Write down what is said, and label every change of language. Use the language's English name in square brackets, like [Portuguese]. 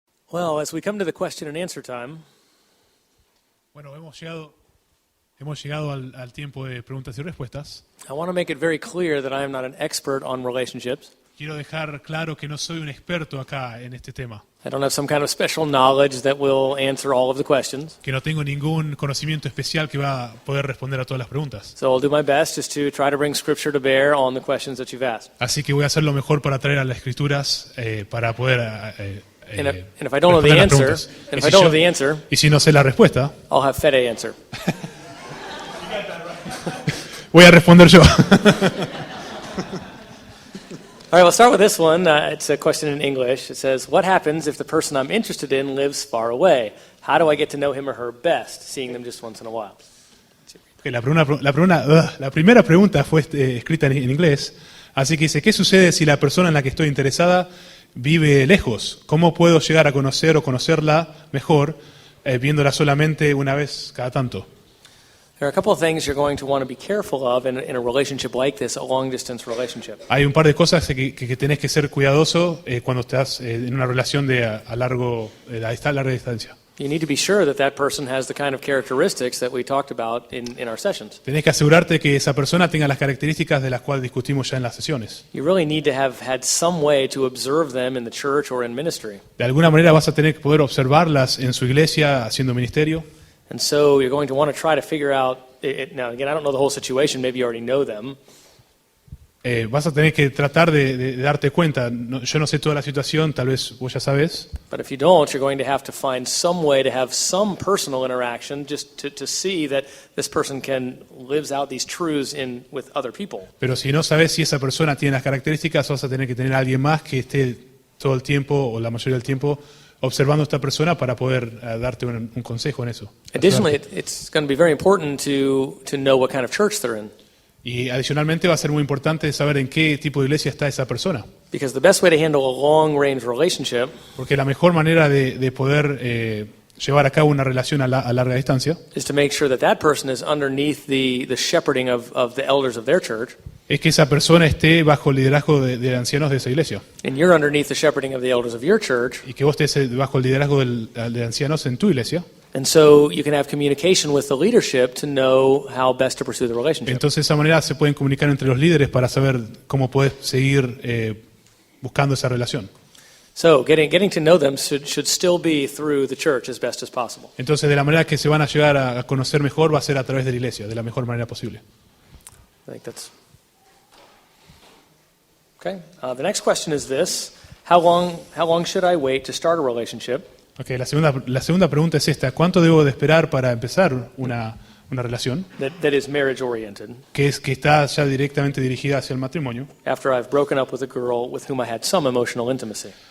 [English] Well, as we come to the question and answer time, [Spanish] Bueno, hemos llegado al tiempo de preguntas y respuestas. [English] I want to make it very clear that I am not an expert on relationships. [Spanish] Quiero dejar claro que no soy un experto acá en este tema, [English] I don't have some kind of special knowledge that will answer all of the questions. [Spanish] que no tengo ningún conocimiento especial que va a poder responder a todas las preguntas. [English] So I'll do my best just to try to bring scripture to bear on the questions that you've asked. [Spanish] Así que voy a hacer lo mejor para traer a las escrituras para poder [English] And if I don't know the [Spanish] responder las [English] answer, [Spanish] preguntas. [English] and if I don't know the answer, [Spanish] Y si no sé la respuesta, [English] I'll have Fede answer. [Spanish] voy a responder yo. [English] All right, we'll start with this one. It's a question in English. It says, what happens if the person I'm interested in lives far away? How do I get to know him or her best, seeing them just once in a while? [Spanish] Okay, la primera pregunta fue escrita en inglés, así que dice, ¿qué sucede si la persona en la que estoy interesada vive lejos? ¿Cómo puedo llegar a conocer o conocerla mejor viéndola solamente una vez cada tanto? [English] There are a couple of things you're going to want to be careful of in a relationship like this, a long-distance relationship. [Spanish] Hay un par de cosas que tenés que ser cuidadoso cuando estás en una relación de larga distancia. [English] You need to be sure that that person has the kind of characteristics that we talked about in our sessions. [Spanish] Tenés que asegurarte que esa persona tenga las características de las cuales discutimos ya en las sesiones. [English] You really need to have had some way to observe them in the church or in ministry. [Spanish] De alguna manera vas a tener que poder observarlas en su iglesia haciendo ministerio. [English] And so you're going to want to try to figure out, now again, I don't know the whole situation, maybe you already know them. [Spanish] Vas a tener que tratar de darte cuenta. Yo no sé toda la situación, tal vez vos ya sabes. [English] But if you don't, you're going to have to find some way to have some personal interaction just to see that this person lives out these truths with other people. [Spanish] Pero si no sabes si esa persona tiene las características, vas a tener que tener a alguien más que esté todo el tiempo o la mayoría del tiempo observando a esta persona para poder darte un consejo en eso. [English] Additionally, it's going to be very important to know what kind of church they're in. [Spanish] Y adicionalmente va a ser muy importante saber en qué tipo de iglesia está esa persona. [English] Because the best way to handle a long-range relationship [Spanish] Porque la mejor manera de poder llevar a cabo una relación a larga distancia [English] is to make sure that that person is underneath the shepherding of the elders of their church. [Spanish] es que esa persona esté bajo el liderazgo de ancianos de esa iglesia. [English] And you're underneath the shepherding of the elders of your church. [Spanish] Y que vos estés bajo el liderazgo de ancianos en tu iglesia. [English] And so you can have communication with the leadership to know how best to pursue the relationship. [Spanish] Entonces de esa manera se pueden comunicar entre los líderes para saber cómo puedes seguir buscando esa relación. [English] So getting to know them should still be through the church as best as possible. [Spanish] Entonces de la manera que se van a llegar a conocer mejor va a ser a través de la iglesia, de la mejor manera posible. [English] I think that's okay. The next question is this: How long should I wait to start a relationship? [Spanish] Okay, la segunda pregunta es esta: ¿cuánto debo de esperar para empezar una relación [English] That is marriage oriented. [Spanish] que está ya directamente dirigida hacia el matrimonio? [English] After I've broken up with a girl with whom I had some emotional intimacy.